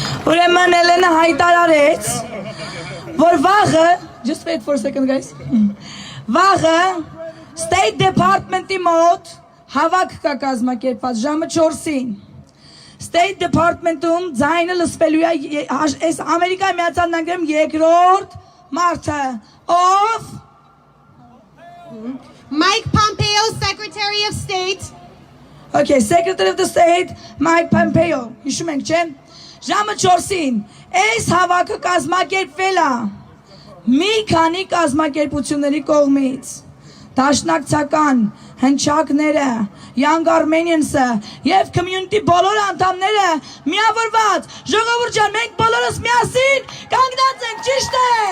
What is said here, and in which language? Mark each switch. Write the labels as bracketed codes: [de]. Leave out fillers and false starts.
[hy] Ուրեմն Էլենը հայտարարեց, որ վաղը, [en] just wait for a second guys, [hy] վաղը State Department-ի մոտ հավաք կա կազմակերպված ժամը 4-ին։ State Department-ում ձայնը լսվելու է այս Ամերիկայի Միացյալ Նահանգներում երկրորդ մարդը, ով [en] Mike Pompeo, Secretary of State. Okay, Secretary of the State, Mike Pompeo, [hy] հիշում ենք, չէ՞։ Ժամը 4-ին այս հավաքը կազմակերպվել է մի քանի կազմակերպությունների կողմից։ Դաշնակցական հնչակները, Young Armenians-ը եւ community բոլոր անդամները միավորված, ժողովուրդ ջան, մենք բոլորս միասին կանգնած ենք, ճիշտ է։